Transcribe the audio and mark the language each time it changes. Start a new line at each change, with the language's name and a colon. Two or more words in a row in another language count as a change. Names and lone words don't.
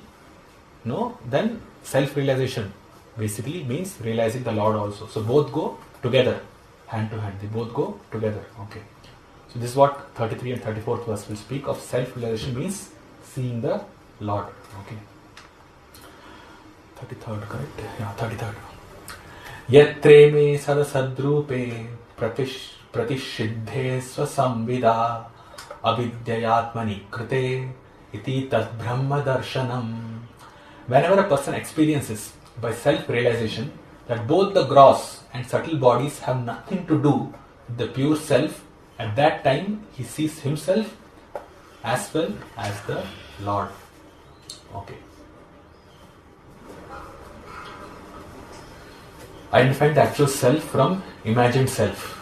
English: No, then self-realization basically means realizing the Lord also. So both go together, hand to hand. They both go together. Okay. So this is what 33 and 34th verse will speak of. Self-realization means seeing the Lord. Okay. 33rd, correct? Yeah, 33rd.
Sanskrit: यत्रे मे सदसद्रूपे प्रतिषिद्धे स्वसंविदा अविद्ययात्मनि कृते इति तद् ब्रह्म दर्शनम्.
English: Whenever a person experiences by self-realization that both the gross and subtle bodies have nothing to do with the pure self, at that time he sees himself as well as the Lord. Okay. Identifying the actual self from imagined self.